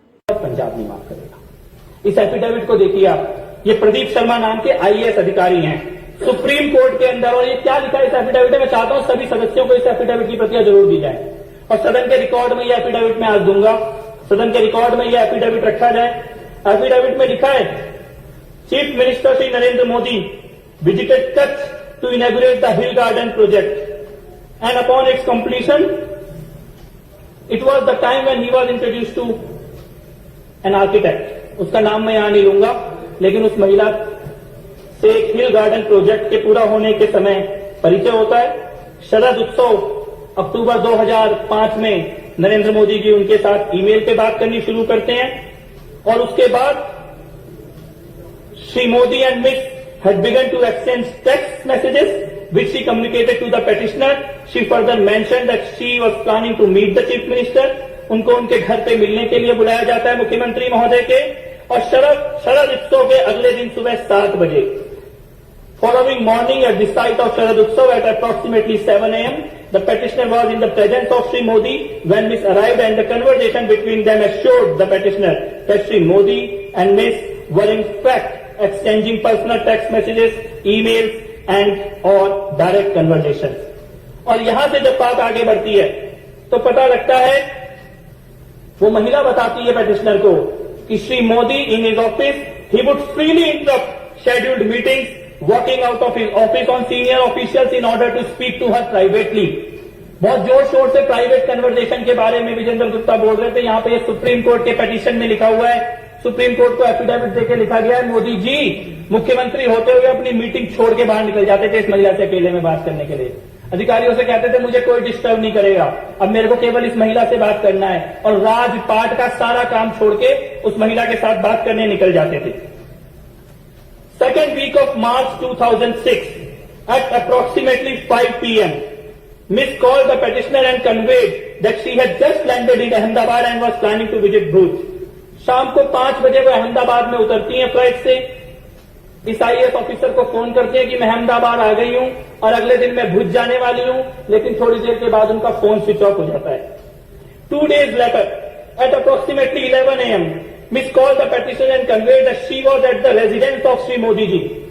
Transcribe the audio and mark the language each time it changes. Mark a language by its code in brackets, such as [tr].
[hi] पंजाब नहीं माफ करेगा। इस एफिडेविट को देखिए आप, ये प्रदीप शर्मा नाम के आईएएस अधिकारी हैं सुप्रीम कोर्ट के अंदर। और ये क्या लिखा है इस एफिडेविट में? मैं चाहता हूं सभी सदस्यों को इस एफिडेविट की प्रतियां जरूर दी जाए और सदन के रिकॉर्ड में यह एफिडेविट मैं आज दूंगा। सदन के रिकॉर्ड में यह एफिडेविट रखा जाए। एफिडेविट में लिखा है, [en] Chief minister Shri Narendra Modi visited Kutch to inaugurate the Hill Garden project, and upon its completion, it was the time when he was introduced to an architect. [hi] उसका नाम मैं यहां नहीं लूंगा, लेकिन उस महिला से एक हिल गार्डन प्रोजेक्ट के पूरा होने के समय परिचय होता है। शरद उत्सव अक्टूबर 2005 में नरेंद्र मोदी जी उनके साथ ईमेल पे बात करनी शुरू करते हैं और उसके बाद Shri Modi and miss [en] had begun to exchange text messages which she communicated to the petitioner. She further mentioned that she was planning to meet the chief minister. [hi] उनको उनके घर पे मिलने के लिए बुलाया जाता है मुख्यमंत्री महोदय के। और शरद उत्सव के अगले दिन सुबह 7 बजे, [en] following morning at the site of Sharad Utsav at approximately 7 a.m., the petitioner was in the presence of Sri Modi when Miss arrived, and the conversation between them assured the petitioner that Sri Modi and Miss were in fact exchanging personal text messages, emails and or direct conversations. [hi] और यहां से जब बात आगे बढ़ती है तो पता लगता है, वो महिला बताती है पेटिशनर को कि [en] Shri Modi in his office he would freely interrupt scheduled meetings, walking out of his office on senior officials in order to speak to her privately. [hi] बहुत जोर शोर से प्राइवेट कन्वर्सेशन के बारे में विजेंद्र गुप्ता बोल रहे थे। यहां पे सुप्रीम कोर्ट के पिटीशन में लिखा हुआ है, सुप्रीम कोर्ट को एफिडेविट देकर लिखा गया है, मोदी जी मुख्यमंत्री होते हुए अपनी मीटिंग छोड़ के बाहर निकल जाते थे इस महिला से अकेले में बात करने के लिए। अधिकारियों से कहते थे मुझे कोई डिस्टर्ब नहीं करेगा, अब मेरे को केवल इस महिला से बात करना है, और राजपाट का सारा काम छोड़ के उस महिला के साथ बात करने निकल जाते थे। [en] second week of March 2006 at approximately 5 p.m. Miss called the petitioner and conveyed that she had just landed in Ahmedabad and was planning to visit Bhuj. [hi] शाम को 5 बजे वो अहमदाबाद में उतरती हैं फ्लाइट से। इस आईएएस ऑफिसर को फोन करते हैं कि मैं अहमदाबाद आ गई हूं और अगले दिन मैं भुज जाने वाली हूं, लेकिन थोड़ी देर के बाद उनका फोन स्विच ऑफ हो जाता है। [en] 2 days later, at approximately 11 a.m., Miss called the petitioner and conveyed that she was at the residence of Sri Modi ji.